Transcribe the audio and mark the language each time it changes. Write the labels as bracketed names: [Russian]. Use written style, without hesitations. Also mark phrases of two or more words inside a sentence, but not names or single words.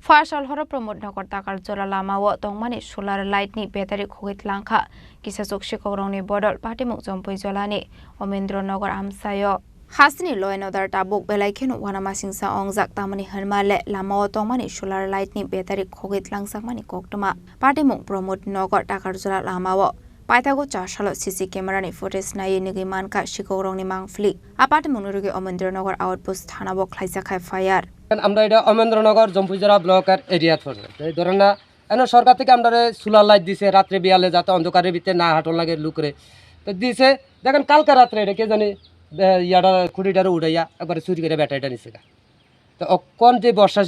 [Kok Borok] Khwashal horo promote nokor takar jora lama wo tongmani [English] solar light [Kok Borok] ni battery Khogwi Twlangkha Kisa Sikokrok ni bodol party muk jompoi jolani Omendro Nogor amsayo Hasni [English] law and order [Kok Borok] tabuk belaiken wana masingsa ongjak tamani hermale lama wo tongmani [English] solar light [Kok Borok] ni battery Khogwi Twlangsak mani koktoma party muk promote nokor takar jora lama wo Paitago chashalo [English] CC camera [Kok Borok] ni footage na yenigi manka Sikokrok ni mangfli apart munurugi Omendro Nogor outpost thana bo khlaisakhai fire [Bangla] আমরা এটা অমেন্দ্রনগর জম্পুজরা ব্লকের এরিয়া পড়ছে এই ধরেন না এনে সরকার থেকে আমরা [English] solar light [Bangla] দিছে রাত্রে বিয়ালে যাতে অন্ধকারের ভিতরে না হাঁটন লাগে লুকরে তো দিছে দেখেন কালকে রাত্রে এটা কে জানি ইয়াটা খুঁটিটারে উড়াইয়া একবারে চুরি করে ব্যাটারিটা নিছে তো কোন যে বর্ষা